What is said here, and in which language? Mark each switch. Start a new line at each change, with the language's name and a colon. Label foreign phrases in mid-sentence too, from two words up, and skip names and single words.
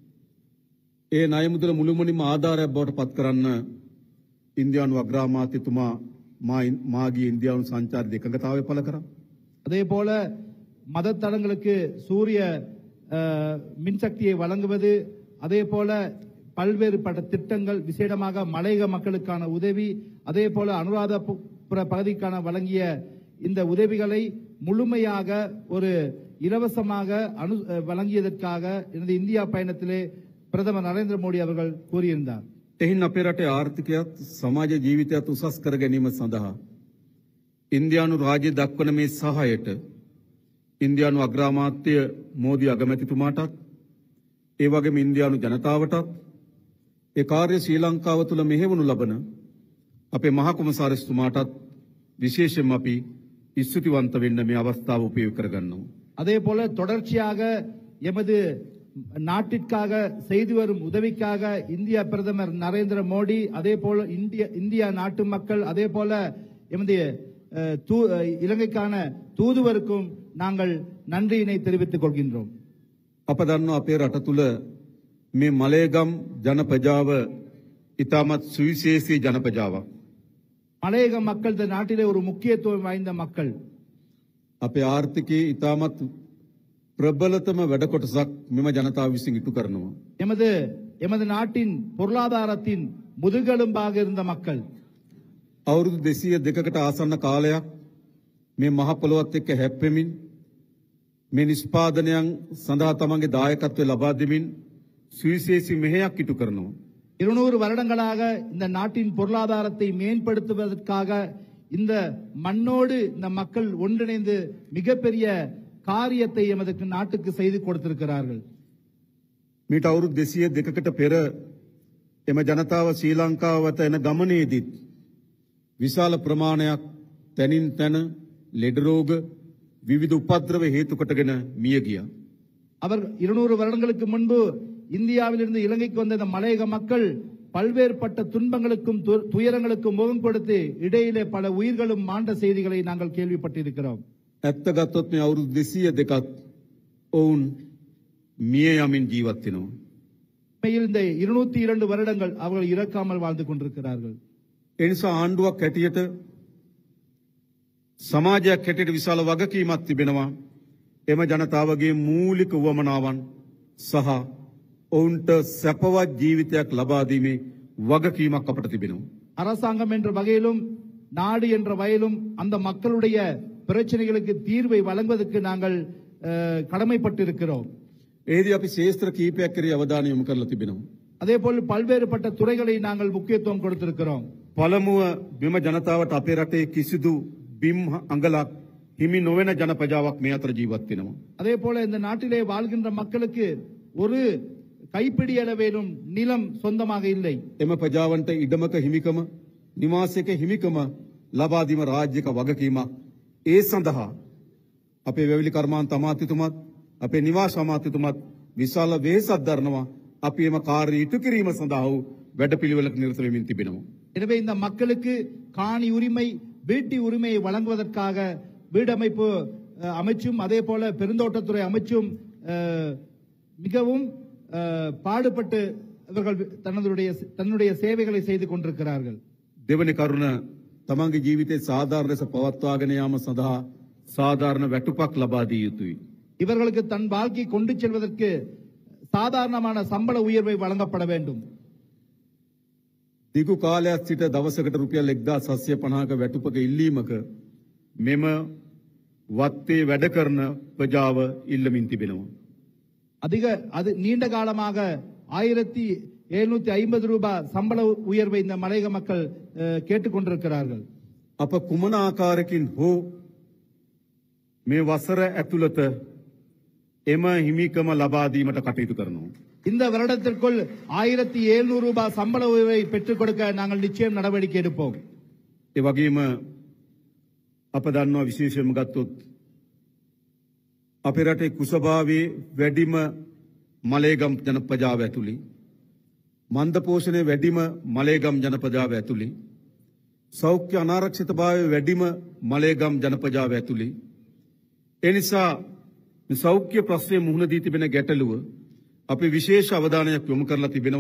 Sinhala: ඒ ණය මුදල මුළුමනින්ම ආධාරයක් බවට පත් කරන්න ඉන්දියානු අග්‍රාමාත්‍යතුමා මාගේ ඉන්දියානු සංචාරක එකඟතාවය පළ කරා.
Tamil: அதே போல மதத்தலங்களுக்கு சூரிய மின்சக்தியை வழங்குவது, அதே போல பல்வேறுபட்ட திட்டங்கள், விசேடமாக மலையக மக்களுக்கான உதவி, அதே போல அனுராதபுர பகுதிக்கான வழங்கிய இந்த உதவிகளை முழுமையாக ஒரு இலவசமாக வழங்கியதற்காக எனது இந்தியா பயணத்திலே பிரதமர் நரேந்திர மோடி அவர்கள் கூறியிருந்தார்.
Sinhala: එහින් අපේ රටේ ආර්ථිකයත් සමාජ ජීවිතයත් උසස් කර ගැනීම සඳහා ඉන්දියානු රාජ්‍ය දක්වන මේ සහායට ඉන්දියානු අග්‍රාමාත්‍ය මෝදි අගමැතිතුමාටත් ඒ වගේම ඉන්දියානු ජනතාවටත් ඒ කාර්ය ශ්‍රී ලංකාව තුළ මෙහෙවනු ලබන අපේ මහා කොමසාරිස්තුමාටත් විශේෂයෙන්ම අපි ස්තුතිවන්ත වෙන්න මේ අවස්ථාව උපයෝග කරගන්නවා.
Tamil: அதே போல தொடர்ச்சியாக எமது நாட்டிற்காக செய்து வரும் உதவிக்காக இந்திய பிரதமர் நரேந்திர மோடி, அதே போல இந்தியா நாட்டு மக்கள், அதே போல எமது இலங்கைக்கான தூதுவருக்கும் நாங்கள் நன்றியினை தெரிவித்துக் கொள்கின்றோம்.
Sinhala: අප දන්නවා අපේ රට තුල මේ මලේගම් ජනපජාව ඉතාමත් සුවිශේෂී ජනපජාවක්.
Tamil: மலையக மக்கள் இந்த நாட்டிலே ஒரு முக்கியத்துவம் வாய்ந்த மக்கள்.
Sinhala: අපේ ආර්ථිකයේ ඉතාමත් ප්‍රබලතම වැඩ කොටසක් මෙම ජනතාව විසින් ඉටු කරනවා.
Tamil: எமது நாட்டின் பொருளாதாரத்தின் முதுகெலும்பாக இருந்த மக்கள்.
Sinhala: අවුරුදු 202කට ආසන්න කාලයක් මේ මහ පොළොවත් එක්ක හැප්පෙමින් මේ නිෂ්පාදනයන් සඳහා තමන්ගේ දායකත්වය ලබා දෙමින් සුවිශේෂී මෙහෙයක් ඉටු කරනවා.
Tamil: 200 வருடங்களாக இந்த நாட்டின் பொருளாதாரத்தை மேம்படுத்துவதற்காக இந்த மண்ணோடு இந்த மக்கள் ஒன்றிணைந்து மிகப்பெரிய காரியத்தை எமது நாட்டுக்கு செய்து கொடுத்திருக்கிறார்கள்.
Sinhala: මීට අවුරුදු 202කට පෙර එම ජනතාව ශ්‍රී ලංකාව වෙත එන ගමනේදීත් විශාල ප්‍රමාණයක් තැනින් තැන ලෙඩ රෝග විවිධ උපද්‍රව හේතු කොටගෙන මිය ගියා.
Tamil: அவர் 200 வருடங்களுக்கு முன்பு இந்தியாவிலிருந்து இலங்கைக்கு வந்த இந்த மலையக மக்கள் பல்வேறுபட்ட துன்பங்களுக்கும் துயரங்களுக்கும் முகம் கொடுத்து இடையிலே பல உயிர்களும் மாண்ட செய்திகளை நாங்கள் கேள்விப்பட்டிருக்கிறோம்.
Sinhala: ඇත්ත ගත්තොත් මේ අවුරුදු 202ක් ඔවුන් මිය යමින් ජීවත් වෙනවා.
Tamil: உண்மையில் இந்த 202 வருடங்கள் அவர்கள் இறக்காமல் வாழ்ந்து கொண்டிருக்கிறார்கள்.
Sinhala: ඒ නිසා ආණ්ඩුවක් හැටියට සමාජයක් හැටියට විශාල වගකීමක් තිබෙනවා. එම ජනතාවගේ මූලික උවමනාවන් සහ ඔවුන්ට සැපවත් ජීවිතයක් ලබා දීමේ වගකීමක් අපට තිබෙනවා.
Tamil: அரசாங்கம் என்ற வகையிலும் நாடு என்ற வகையிலும் அந்த மக்களுடைய பிரச்சனைகளுக்கு தீர்வை வழங்குவதற்கு நாங்கள் கடமைப்பட்டிருக்கிறோம்.
Sinhala: ඒදී අපි ශේෂ්ත්‍ර කීපයක් කෙරෙහි අවධානය යොමු කරලා තිබෙනවා.
Tamil: அதேபோல் பல்வேறுபட்ட துறைகளை நாங்கள் முக்கியத்துவம் கொடுத்திருக்கிறோம்.
Sinhala: පළමුව මෙම ජනතාවට අපේ රටේ කිසිදු බිම් අඟලක් හිමි නොවන ජනපජාවක් මේ අතර ජීවත් වෙනවා.
Tamil: அதேபோல இந்த நாட்டிலே வாழ்கின்ற மக்களுக்கு ஒரு கைப்பிடி அளவேலும் நிலம் சொந்தமாக இல்லை.
Sinhala: එම ප්‍රජාවන්ට ඉඩමක හිමිකම නිවාසයක හිමිකම ලබා දීම රාජ්‍යක වගකීමක්. ඒ සඳහා අපේ වැවිලි කර්මාන්ත අමාත්‍යතුමත් අපේ නිවාස අමාත්‍යතුමත් විශාල වෙහෙසක් දරනවා. අපි එම කාර්ය ඉටු කිරීම සඳහා වැඩපිළිවෙලක නිරත වෙමින් තිබෙනවා.
Tamil: எனவே இந்த மக்களுக்கு காணி உரிமை வீட்டு உரிமையை வழங்குவதற்காக வீடமைப்பு அமைச்சும் அதே போல பெருந்தோட்டத்துறை அமைச்சும் மிகவும் பாடுபட்டு இவர்கள் தன்னுடைய சேவைகளை செய்து கொண்டிருக்கிறார்கள்.
Sinhala: දෙවනි කරුණ තමන්ගේ ජීවිතේ සාධාරණ ලෙස පවත්වාගෙන යාම සඳහා සාධාරණ වැටුපක් ලබා දිය යුතුයි.
Tamil: இவர்களுக்கு தன் வாழ்க்கை கொண்டு செல்வதற்கு சாதாரணமான சம்பள உயர்வை வழங்கப்பட வேண்டும்.
Sinhala: දිගු කාලයක් සිට දවසකට රුපියල් 1750ක වැටුපක ඉල්ලීමක මෙම වත්තේ වැඩ කරන ප්‍රජාව ඉල්ලමින් තිබෙනවා.
Tamil: அது நீண்ட காலமாக 1750 ரூபாய் சம்பள உயர்வை இந்த மலையக மக்கள் கேட்டுக்கொண்டிருக்கிறார்கள்.
Sinhala: අප කුමන ආකාරකින් හෝ මේ වසර ඇතුළත එම හිමිකම ලබා දීමට කටයුතු කරනවා.
Tamil: இந்த வருடத்திற்குள் 1700 ரூபாய் சம்பள உயர்வை பெற்றுக் கொடுக்க நாங்கள் நிச்சயம் நடவடிக்கை எடுப்போம்.
Sinhala: ඒ වගේම අප දන්නවා විශේෂයෙන්ම ගත්තොත් අපේ රටේ කුසභාවයේ වැඩිම මලේගම් ජනපජාව ඇතුළේ මන්ද පෝෂණයේ වැඩිම මලේගම් ජනපජාව ඇතුළේ සෞඛ්‍ය අනාරක්ෂිතභාවයේ වැඩිම මලේගම් ජනපජාව ඇතුළේ ඒ නිසා සෞඛ්‍ය ප්‍රශ්නයේ මුහුණ දී තිබෙන ගැටලුව අපි විශේෂ අවධානයක් යොමු කරලා තිබෙනවා.